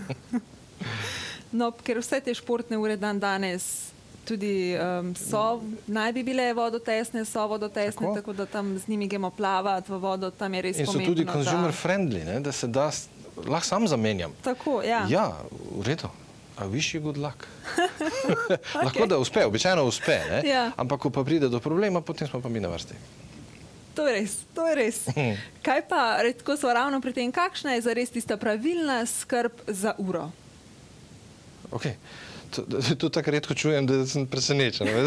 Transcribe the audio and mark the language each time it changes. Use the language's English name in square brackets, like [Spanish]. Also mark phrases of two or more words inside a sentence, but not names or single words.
[Slovenian] No, ker vse te športne ure dan danes tudi naj bi bile vodotesne, so vodotesne, tako da tam z njimi gremo plavati v vodo, tam je res pomembno. In so tudi [English] consumer friendly, [Slovenian] da se da, lahko sam zamenjam. Tako, ja. Ja, v redu. [English] I wish you good luck. [Slovenian] Lahko da uspe, običajno uspe, ampak ko pa pride do problema, potem smo pa mi na vrsti. To je res, to je res. Kaj pa, ko so ravno pri tem, kakšna je zares tista pravilna skrb za uro? Ok, to tako redko čujem, da sem presenečen.